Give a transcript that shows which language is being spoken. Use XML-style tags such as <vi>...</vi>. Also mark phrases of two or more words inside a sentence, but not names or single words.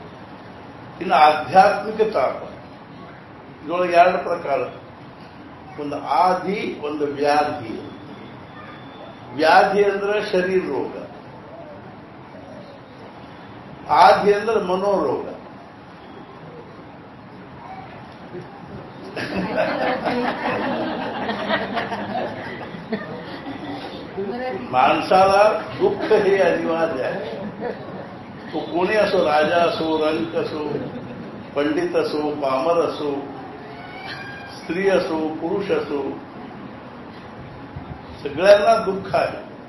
<kn>ಇನ್ನು ಆಧ್ಯಾತ್ಮಿಕ ತಾಪ. ಇದರೊಳಗೆ 2 ಪ್ರಕಾರ, ಒಂದು ಆದಿ, ಒಂದು ವ್ಯಾಧಿ. ವ್ಯಾಧಿ ಅಂದ್ರೆ ಶರೀರ ರೋಗ, ಆದಿ ಅಂದ್ರೆ ಮನೋರೋಗ.</kn> <mr>माणसाला दुःख हे अनिवार्य आहे. तो कोणी असो, राजा असो, रंक असो, पंडित असो, पामर असो, स्त्री असो, पुरुष असो, सगळ्यांना दुःख आहे.</mr>